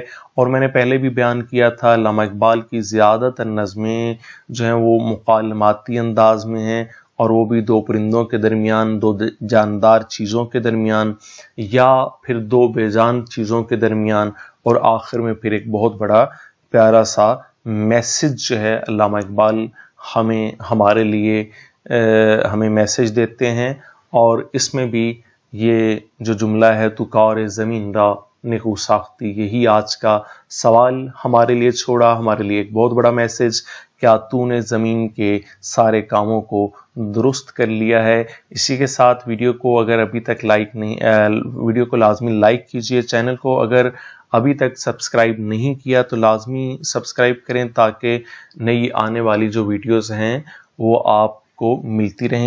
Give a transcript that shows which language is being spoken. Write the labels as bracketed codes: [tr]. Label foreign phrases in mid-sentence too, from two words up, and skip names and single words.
[ur] اور میں نے پہلے بھی بیان کیا تھا علامہ اقبال کی زیادہ تر نظمیں جو ہیں وہ مکالماتی انداز میں ہیں، اور وہ بھی دو پرندوں کے درمیان، دو جاندار چیزوں کے درمیان، یا پھر دو بے جان چیزوں کے درمیان، اور آخر میں پھر ایک بہت بڑا پیارا سا میسج جو ہے علامہ اقبال ہمارے لیے ہمیں میسج دیتے ہیں. اور اس میں بھی یہ جو جملہ ہے [fa] تو کار زمین را نیکو ساختی، [ur] یہی آج کا سوال ہمارے لیے چھوڑا، ہمارے لیے ایک بہت بڑا میسج. کیا تو نے زمین کے سارے کاموں کو درست کر لیا ہے. اسی کے ساتھ ویڈیو کو اگر ابھی تک لائک نہیں، ویڈیو کو لازمی لائک کیجئے. چینل کو اگر ابھی تک سبسکرائب نہیں کیا تو لازمی سبسکرائب کریں تاکہ نئی آنے والی جو ویڈیوز ہیں وہ آپ کو ملتی رہیں.